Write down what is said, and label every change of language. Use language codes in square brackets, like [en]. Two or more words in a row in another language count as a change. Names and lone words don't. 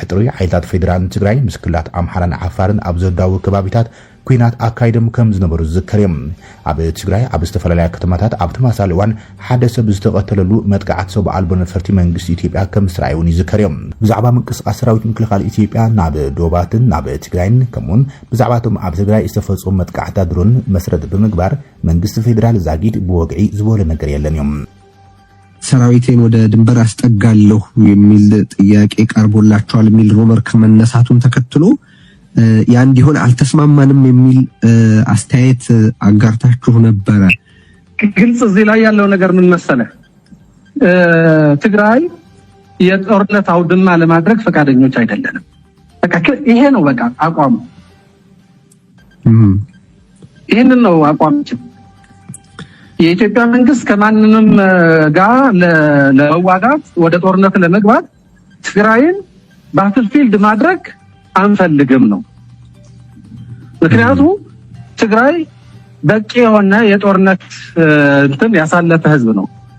[ti] ጥሪ ሓይልታት ፌደራልን ትግራይ ምስ ክልላት ኣምሓራን ዓፋርን ኣብ ዘዳው ከባቢታት ኩናት ኣካይዶም ከም ዝነበሩ ዝዝከር እዮም ኣብ ትግራይ ኣብ ዝተፈላለያ ከተማታት ኣብ ተመሳሳሊ እዋን ሓደ ሰብ ዝተቐተለሉ መጥቃዕቲ ሰብ ኣልቦ ነፈርቲ መንግስቲ ኢትዮጵያ ከም ዝረኣዩ እውን ይዝከር እዮም ብዛዕባ ምንቅስቃስ ሰራዊት ምክልኻል ኢትዮጵያ ናብ ዶባትን ናብ ትግራይን ከምኡን ብዛዕባ እቶም ኣብ ትግራይ ዝተፈጸሙ መጥቃዕትታት ድሮን መስረት ብምግባር መንግስቲ ፌደራል ዛጊድ ብወግዒ ዝበለ ነገር የለን እዮም [am] ሰራዊቴን ወደ ድንበር አስጠጋለሁ የሚል ጥያቄ ቀርቦላቸዋል የሚል ሩመር ከመነሳቱን ተከትሎ ያ እንዲሆን አልተስማማንም የሚል አስተያየት አጋርታችሁ ነበረ። ግልጽ እዚህ ላይ ያለው ነገር ምን መሰለህ? ትግራይ የጦርነት አውድማ ለማድረግ ፈቃደኞች አይደለንም። በቃ ይሄ ነው በቃ አቋሙ። ይሄንን ነው አቋማችን። የኢትዮጵያ መንግስት ከማንንም ጋር ለመዋጋት ወደ ጦርነት ለመግባት ትግራይን ባትልፊልድ ማድረግ አንፈልግም ነው። ምክንያቱም ትግራይ በቂ የሆነ የጦርነት እንትን ያሳለፈ ህዝብ ነው።